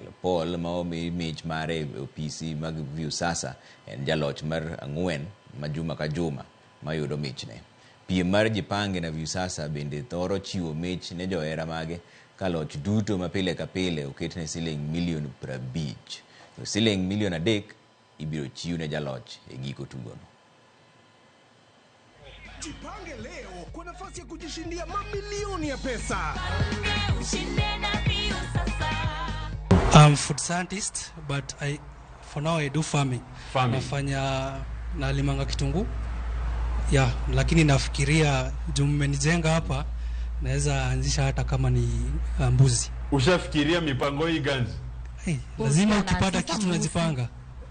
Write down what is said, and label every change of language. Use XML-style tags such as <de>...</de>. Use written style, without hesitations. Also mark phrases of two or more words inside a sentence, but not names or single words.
<luo>Paul ma omi mich mare opisi mag Viusasa en jaloch mar 4 ma juma ka juma mayudo michne. Piem mar jipange na Viusasa bende thoro chiwo mich ne johera mage ka loch duto ma pile ka pile oketne $50,000,000. $3,000,000 ibiro chiw ne jaloch e giko tugono.</luo> <sw>Jipange leo kwa nafasi ya kujishindia mamilioni ya pesa.</sw> <en>I'm food scientist, but for now I do farming.</en> <sw>Nafanya nalimanga kitunguu. Yeah, lakini nafikiria mmenijenga hapa naweza anzisha hata kama ni mbuzi. Ushafikiria mipango hii gani? Lazima ukipata kitu unajipanga.</sw>